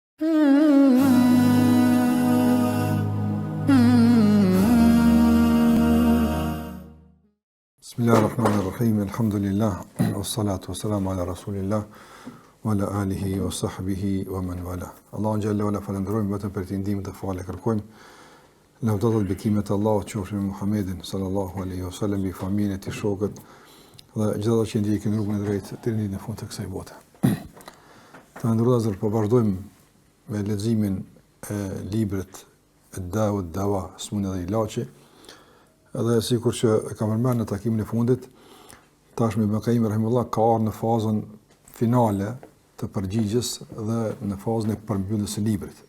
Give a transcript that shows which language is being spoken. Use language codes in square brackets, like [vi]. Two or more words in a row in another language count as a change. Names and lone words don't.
[ar] بسم الله الرحمن الرحيم. الحمد لله. والصلاة والسلام على رسول الله وعلى آله وصحبه ومن والاه. [sq] Allahu [ar] جل وعلا [sq] falendrojmë vetëm për të ndihmën dhe falë kërkojmë. Lavdata dhe bekimet e Allahut qofshin me Muhammedin [ar] صلى الله عليه وسلم, [sq] bi familjen e tij, shokët dhe gjithë ata që ndjekin rrugën e drejtë deri në fund të kësaj bote. Të ndërruar po vazhdojmë me leximin e librit Ad-Dawa Ad-Dawa, Smundja dhe Ilaçi. Edhe sikur që e kam përmendur në takimin e fundit, tashmë Ibn Qayyim rahimahullah ka ardhur në fazën finale të përgjigjes dhe në fazën e përmbylljes së librit.